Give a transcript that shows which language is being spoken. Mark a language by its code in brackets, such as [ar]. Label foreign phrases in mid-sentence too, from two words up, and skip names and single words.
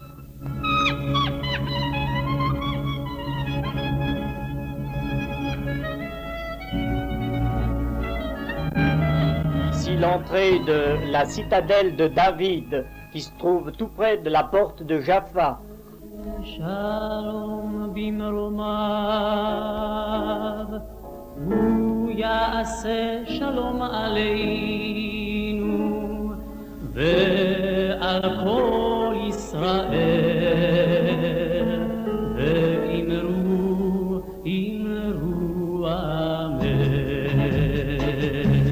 [fr] Si l'entrée de la citadelle de David, qui se trouve tout près de la porte de Jaffa. [he] שלום במרומיו, הוא יעשה שלום עלינו. ועל כל ישראל ואמרו אמן.